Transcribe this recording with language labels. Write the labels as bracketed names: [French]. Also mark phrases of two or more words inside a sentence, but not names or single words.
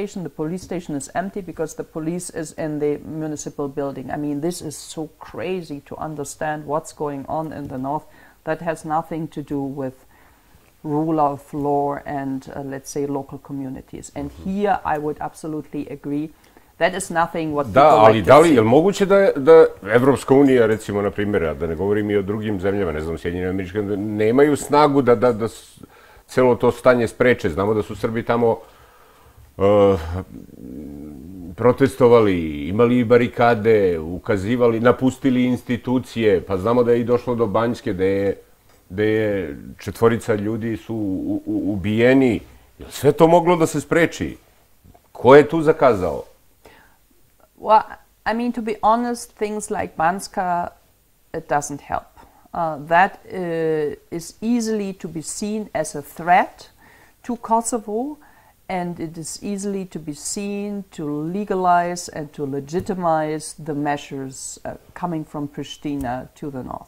[English] The police station is empty because the police is in the municipal building. I mean, this is so crazy to understand what's going on in the north. That has nothing to do with rule of law and, let's say, local communities. And here I would absolutely agree. That is nothing what people like to see. [Serbian] Da li je moguće da Evropska unija, recimo, na primjer, a da ne govorim i o drugim zemljama, ne znam, Sjedinjene Američke, nemaju snagu da celo to stanje spreče. Znamo da su Srbi tamo protestovali, imali barikade, ukazivali, napustili institucije, pa znamo da je i došlo do Banjske, gde je 4 ljudi su ubijeni. Sve to moglo da se spreči. Ko je tu zakazao? [English] Well, I mean, to be honest, things like Banska, it doesn't help. That is easily to be seen as a threat to Kosovo, and it is easily to be seen to legalize and to legitimize the measures coming from Pristina to the north.